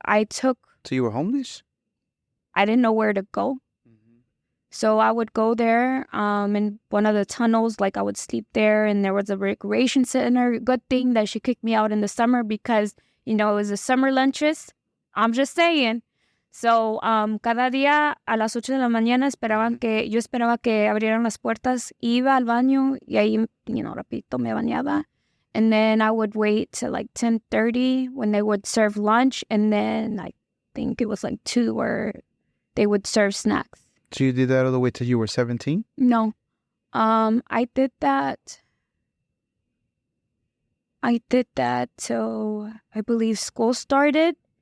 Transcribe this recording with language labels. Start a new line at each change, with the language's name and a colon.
English: So you were homeless? I didn't know where to go. Mm-hmm. So I would go there in one of the tunnels. Like, I would sleep there, and there was a recreation center. Good thing that she kicked me out in the summer because, you know, it was the summer lunches. I'm just saying.
Spanish: So, cada día a las 8 de la mañana yo esperaba que abrieran las puertas, iba al baño y ahí, you know, rapidito me bañaba.
English: And then I would wait till like 10:30 when they would serve lunch. And then I think it was like 2 where they would serve snacks. So you did that all the way till you were 17? No. I did that till I believe school started.